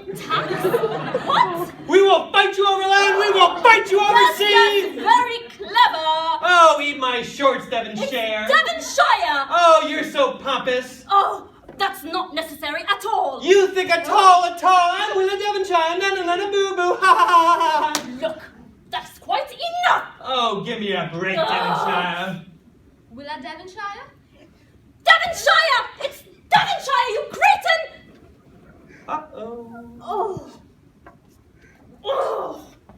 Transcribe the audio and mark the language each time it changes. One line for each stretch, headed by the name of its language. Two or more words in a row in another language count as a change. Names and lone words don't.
English: Tax? What? We will fight you over land, we will fight you over That's sea! very clever! Oh, eat my shorts, Devonshire! Devonshire! Oh, you're so pompous! Oh, that's not necessary at all! You think at all, I'm Willa Devonshire, na-na-na-na-boo-boo, ha-ha-ha-ha! Look, that's quite enough! Oh, give me a break, Devonshire! Willa Devonshire? Devonshire! It's Devonshire, you cretin! Uh-oh. Oh. Oh.